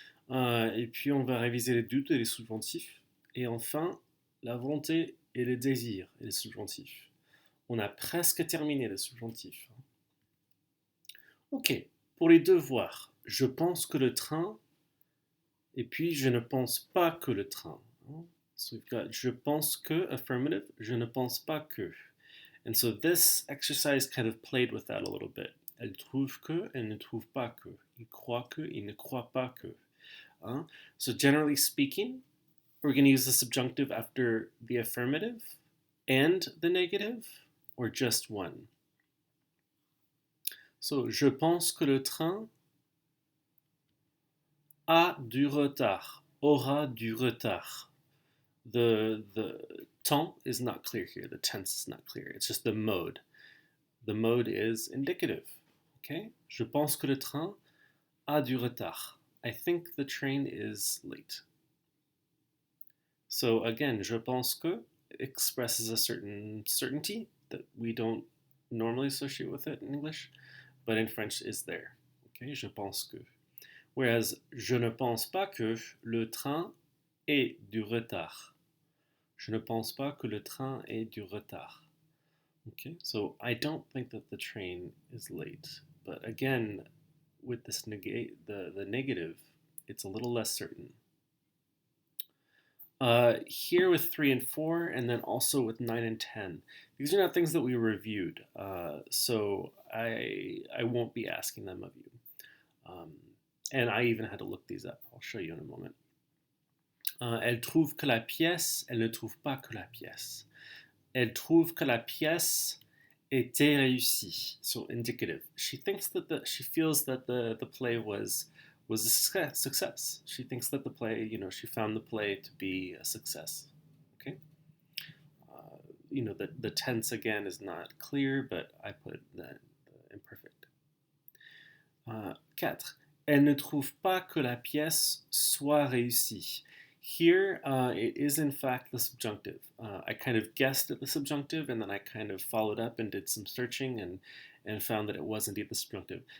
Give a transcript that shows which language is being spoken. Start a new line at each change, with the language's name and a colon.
French: Et puis, on va réviser les doutes et les subjonctifs. Et enfin, la volonté et le désir et les subjonctifs. On a presque terminé les subjonctifs. Ok, pour les devoirs, je pense que le train, et puis je ne pense pas que le train.
English: So we've got
French: je pense que,
English: affirmative,
French: je ne pense pas que.
English: And so this exercise kind of played with that a little bit.
French: Elle trouve que, elle ne trouve pas que. Il croit que, il ne croit pas que.
English: So generally speaking, we're going to use the subjunctive after the affirmative and the negative, or just one.
French: So, je pense que le train a du retard, aura du retard.
English: The temps is not clear here. The tense is not clear. It's just the mode. The mode is indicative. Okay?
French: Je pense que le train a du retard.
English: I think the train is late. So again,
French: je pense que
English: expresses a certain certainty that we don't normally associate with it in English, but in French is there.
French: Okay? Je pense que. Whereas je ne pense pas que le train ait du retard. Je ne pense pas que le train ait du retard.
English: Okay, so I don't think that the train is late. But again, with this the negative, it's a little less certain. Here with 3 and 4, and then also with 9 and 10. These are not things that we reviewed, so I won't be asking them of you. And I even had to look these up. I'll show you in a moment.
French: Elle trouve que la pièce, elle ne trouve pas que la pièce. Elle trouve que la pièce était réussie.
English: So indicative. She thinks that she feels that the play was a success. She thinks that the play, she found the play to be a success. Okay. The tense again is not clear, but I put the imperfect. 4.
French: Elle ne trouve pas que la pièce soit réussie.
English: Here, it is in fact the subjunctive. I kind of guessed at the subjunctive, and then I kind of followed up and did some searching and found that it was indeed the subjunctive.